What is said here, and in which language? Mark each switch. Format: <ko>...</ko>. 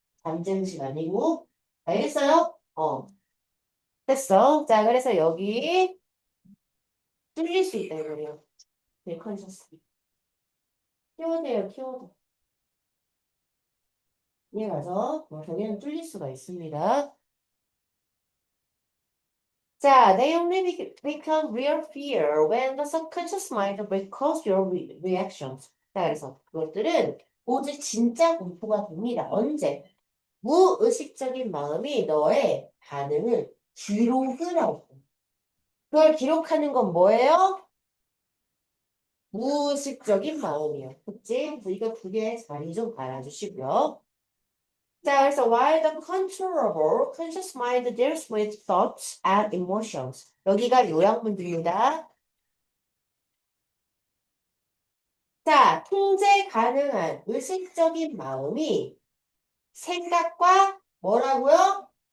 <ko>잠재의식 아니고. 알겠어요? 됐어. 자, 그래서 여기 뚫릴 수 있다, 이거예요. 네, 컨셔스. 키워드예요, 키워드. 이해가죠? 저기는 뚫릴 수가 있습니다.</ko> <en>자, they only become real fear when the subconscious mind recalls your reactions.</en> <ko>자, 그래서 그것들은 오직 진짜 공포가 됩니다. 언제? 무의식적인 마음이 너의 반응을 기록을 하고. 그걸 기록하는 건 뭐예요? 무의식적인 마음이요. 그치? 그래서 이거 두 개 자리 좀 알아주시고요. 자, 그래서</ko> <en>while the controllable conscious mind deals with thoughts and emotions.</en> <ko>여기가 요약문입니다. 자, 통제 가능한 의식적인 마음이 생각과 뭐라고요?</ko>